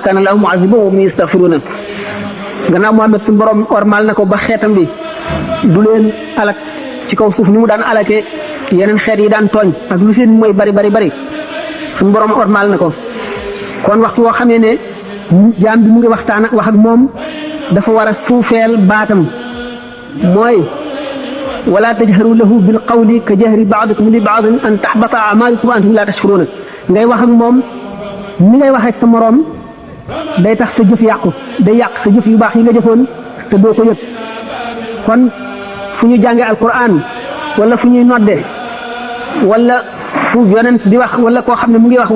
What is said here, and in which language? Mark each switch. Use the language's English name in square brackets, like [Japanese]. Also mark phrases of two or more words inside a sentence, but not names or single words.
[Arabic] كان الله معذبهم وهم يستغفرون [Wolof] gannaaw Muhammad suñu borom wormaal na ko ba xeetam bi du leen alak ci kaw suuf ni mu daan alake yeneen xeet yi daan tooñ ak lu seen mooy bari suñu borom wormaal na ko kon waxtu woo xamee ne jaam bi mu ngi waxtaan wax ak moom dafa war a suufeel baatam mooy [Arabic] ولا تجهروا له بالقول كجهر بعضكم لبعض أن تحبط أعمالكم وأنتم لا تشكرون [Wolof] ngay wax ak moom ni ngay waxee ak sa moroom day tax sa jëf yàqu day yàq sa jëf yu baax yi nga jëfoon te doo ko yëg kon fu ñu jàngee alquran wala fu ñuy nodde wala fu yonent di wax wala koo xam ne mu ngi wax